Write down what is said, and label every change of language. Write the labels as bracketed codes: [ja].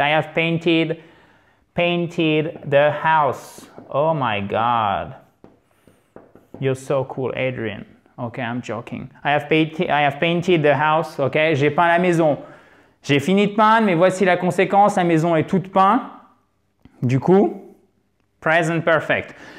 [en] I have painted the house. Oh my God. You're so cool, Adrian. Ok, I'm joking. I have painted the house. [fr] Ok, j'ai peint la maison. J'ai fini de peindre, mais voici la conséquence. La maison est toute peinte. Du coup, present perfect.